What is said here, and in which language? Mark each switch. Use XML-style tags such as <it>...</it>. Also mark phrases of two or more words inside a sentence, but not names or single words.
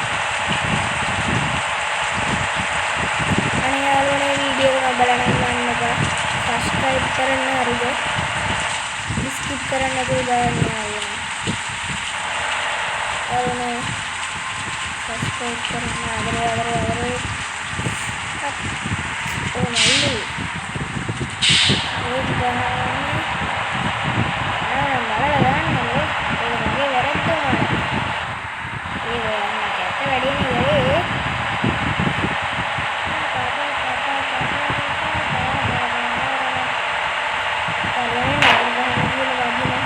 <si>අනේ යාළුවනේ වීඩියෝ එක බලන්න යන්න එපා. සබ්ස්ක්‍රයිබ් කරන්න හරිද? ස්කිප් කරන්න නැතුව බලන්න යාළුවනේ. යාළුවනේ සබ්ස්ක්‍රයිබ් කරන්න ආදරේ.</si> <ms>Oh malu. Oh jangan. Malah kan malu. Lagi garam tuh malah. Ini yang kata tadi nih ya. Kalian nak bahan ini lagi nih.</ms>